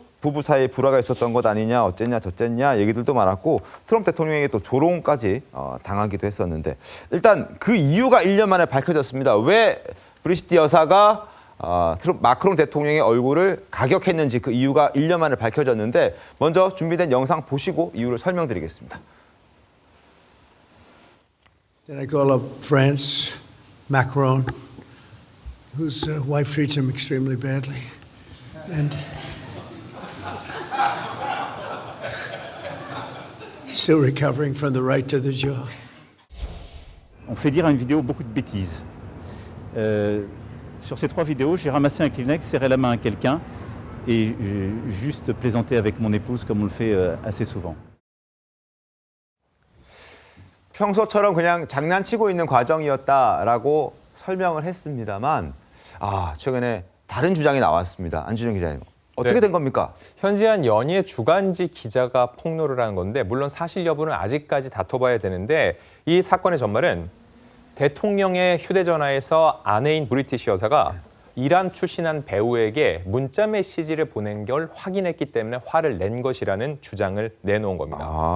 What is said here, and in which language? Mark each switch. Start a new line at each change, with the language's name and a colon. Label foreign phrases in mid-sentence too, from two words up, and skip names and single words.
Korean: 부부 사이에 불화가 있었던 것 아니냐, 어쨌냐 저쨌냐 얘기들도 많았고, 트럼프 대통령에게 또 조롱까지 당하기도 했었는데, 일단 그 이유가 1년 만에 밝혀졌습니다. 왜 브리지트 여사가 마크롱 대통령의 얼굴을 가격했는지 그 이유가 1년 만에 밝혀졌는데, 먼저 준비된 영상 보시고 이유를 설명드리겠습니다.
English: Then I call up France, Macron, whose wife treats him extremely badly, and he's still recovering from the right to the jaw.
French: On fait dire à une vidéo beaucoup de bêtises. Sur ces 3 vidéos, j'ai ramassé un Kleenex, serré la main à quelqu'un et juste plaisanté avec mon épouse comme on le fait assez souvent.
Korean: 평소처럼 그냥 장난치고 있는 과정이었다라고 설명을 했습니다만, 최근에 다른 주장이 나왔습니다. 안준영 기자님, 어떻게 된 겁니까? 현지한 연예 주간지 기자가 폭로를 한 건데, 물론 사실 여부는 아직까지 다퉈봐야 되는데, 이 사건의 전말은 대통령의 휴대전화에서 아내인 브리티시 여사가 이란 출신한 배우에게 문자 메시지를 보낸 걸 확인했기 때문에 화를 낸 것이라는 주장을 내놓은 겁니다.